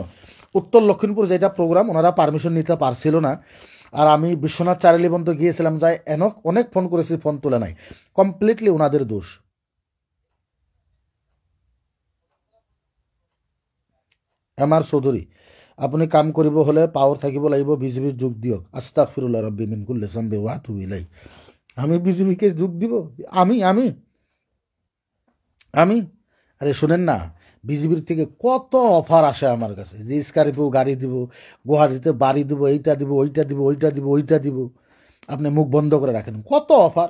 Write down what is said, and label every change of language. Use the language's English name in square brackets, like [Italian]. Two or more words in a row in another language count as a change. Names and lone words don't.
[Bangla] উত্তর লক্ষিমপুর যেটা প্রোগ্রাম, ওনারা পারমিশন নিতে পারছিল না। আর আমি বিশ্বনাথ চারিলি পর্যন্ত গিয়েছিলাম, যাই অনেক ফোন করেছি, ফোন তুলে নাই। কমপ্লিটলি ওনাদের দোষ। [Assamese] এমআর চৌধুরী, আপনি কাম কৰিব হলে পাৱাৰ থাকিব লাগিব, বিজেপিৰ যোগ দিয়ক। [Arabic] أستغفر الله ربي من كل ذنب وأتوب إليه. [Bangla] আমি বিজেপিকে যোগ দিব? আমি আরে শুনেন না, বিজেপির থেকে কত অফার আসে আমার কাছে, যে স্করপিও গাড়ি দিব, গুয়াহাটিতে বাড়ি দিব, এইটা দিব, ওইটা দিব। আপনি মুখ বন্ধ করে রাখেন। কত অফার!